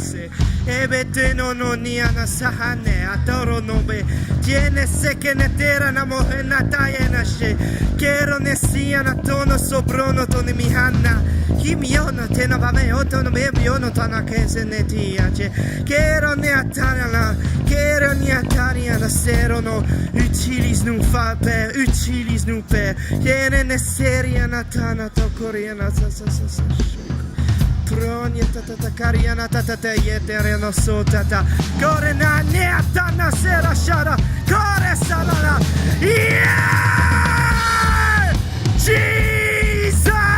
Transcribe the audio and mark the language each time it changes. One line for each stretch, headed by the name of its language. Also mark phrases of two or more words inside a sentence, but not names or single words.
French: se e beteno noniana sahane atoro nobe tiene se che ne terana mohena tayena she kero ne siana tono sobrono tone mihanna kimiono tena vame otono bebiono tana kese ne tiace kero ne atana kero ne atana serono utilise-nous Père, utilise-nous Père. Tiene ne seria natana to coriana sa Pronia tata cariana tata yetereno sotata. Corena ne atana sera shara. Core salala.
English: Yeah! Jesus!